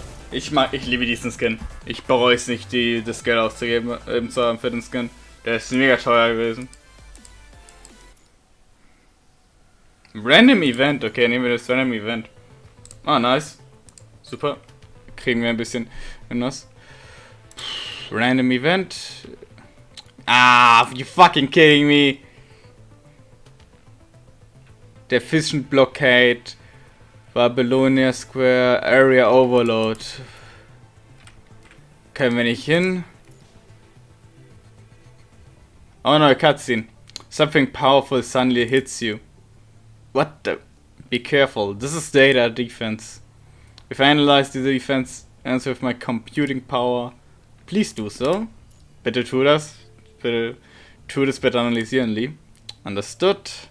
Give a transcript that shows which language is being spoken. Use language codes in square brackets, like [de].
[de] Ich liebe diesen Skin. Ich bereue es nicht, das Geld auszugeben für den Skin. Der ist mega teuer gewesen. Random Event, okay, nehmen wir das Random Event. Ah, nice. Super. Kriegen wir ein bisschen Genuss. Random Event. [en] Ah, you fucking kidding me. [de] Der Fischen Blockade. Babylonia Square. Area Overload. Können wir nicht hin? [en] Oh no, cutscene. Something powerful suddenly hits you. What the? Be careful. This is data defense. If I analyze the defense answer with my computing power, please do so. [de] Bitte tu das. Bitte tu das bitte analysieren, Lee. [en] Understood.